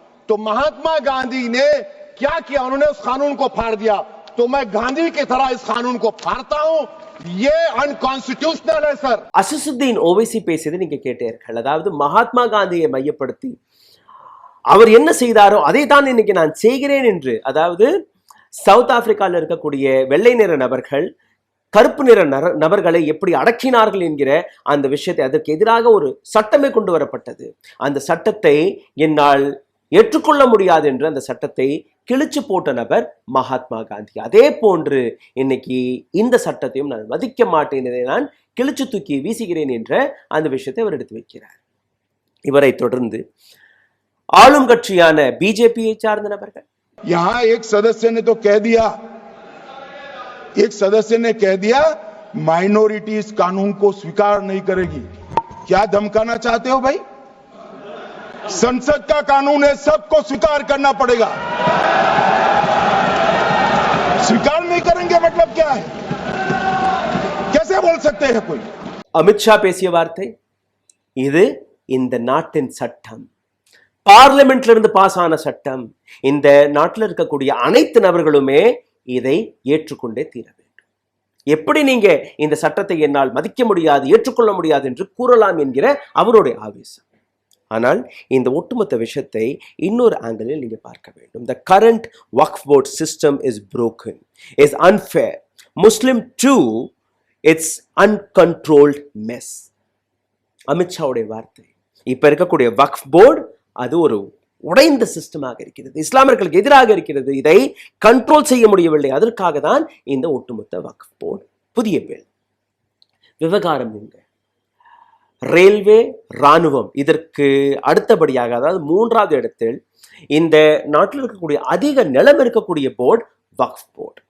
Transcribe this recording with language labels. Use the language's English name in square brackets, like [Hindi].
[Hindi] तो महात्मा गांधी ने क्या किया, उन्होंने उस कानून को फाड़ दिया। तो मैं गांधी की तरह इस कानून को फाड़ता हूं। ये अनकॉन्स्टिट्यूशनल है सर. [Tamil] அசசுதீன் ஓவைசி பேசியதை நீங்க கேட்டீர்கள். அதாவது மகாத்மா காந்தியை மையப்படுத்தி அவர் என்ன செய்தாரோ அதை தான் இன்னைக்கு நான் செய்கிறேன் என்று, அதாவது சவுத் ஆப்பிரிக்காவில் இருக்கக்கூடிய வெள்ளை நிற நபர்கள் கருப்பு நிற நபர்களை எப்படி அடக்கினார்கள் என்கிற அந்த விஷயத்தை, அதற்கு எதிராக ஒரு சட்டமே கொண்டு வரப்பட்டது. அந்த சட்டத்தை என்னால் ஏற்றுக்கொள்ள முடியாது என்று அந்த சட்டத்தை கிழிச்சு போட்ட நபர் மகாத்மா காந்தி. அதே போன்று இன்னைக்கு இந்த சட்டத்தையும் நான் மதிக்க மாட்டேன், இதை நான் கிழிச்சு தூக்கி வீசுகிறேன் என்ற அந்த விஷயத்தை அவர் எடுத்து வைக்கிறார். இவரை தொடர்ந்து ஆளும் கட்சியான பிஜேபியை சார்ந்த நபர்கள், [Hindi] यहां एक सदस्य ने तो कह दिया, एक सदस्य ने कह दिया माइनॉरिटी इस कानून को स्वीकार नहीं करेगी। क्या धमकाना चाहते हो भाई? संसद का कानून है, सबको स्वीकार करना पड़ेगा। स्वीकार नहीं करेंगे मतलब क्या है? कैसे बोल सकते हैं कोई? [Tamil] அமித்ஷா பேசிய வார்த்தை இது இந்த நாட்டின் சட்டம், பார்லிமெண்ட்ல இருந்து பாஸ் ஆன சட்டம். இந்த நாட்டில் இருக்கக்கூடிய அனைத்து நபர்களுமே இதை ஏற்றுக்கொண்டே தீர வேண்டும். எப்படி நீங்க இந்த சட்டத்தை என்னால் மதிக்க முடியாது, ஏற்றுக்கொள்ள முடியாது என்று கூறலாம் என்கிற அவருடைய ஆவேசம். ஆனால் இந்த ஒட்டுமொத்த விஷயத்தை இன்னொரு ஆங்கிளில் நீங்க பார்க்க வேண்டும். [English] The current Waqf board system is broken, is unfair. Muslim too, it's uncontrolled mess. [Tamil] அமித்ஷாவுடைய வார்த்தை. இப்ப இருக்கக்கூடிய வக்ஃப் போர்டு அது ஒரு உடைந்த சிஸ்டமாக இருக்கிறது, இஸ்லாமியர்களுக்கு எதிராக இருக்கிறது. இதை கண்ட்ரோல் செய்ய முடியவில்லை. அதற்காக தான் இந்த ஒட்டுமொத்த வக்ஃப் போர்டு புதிய பில். விவகாரம் எங்க? ரயில்வே, ராணுவம் இதற்கு அடுத்தபடியாக, அதாவது மூன்றாவது இடத்தில் இந்த நாட்டில் இருக்கக்கூடிய அதிக நிலம் இருக்கக்கூடிய போர்டு வக்ஃப் போர்டு.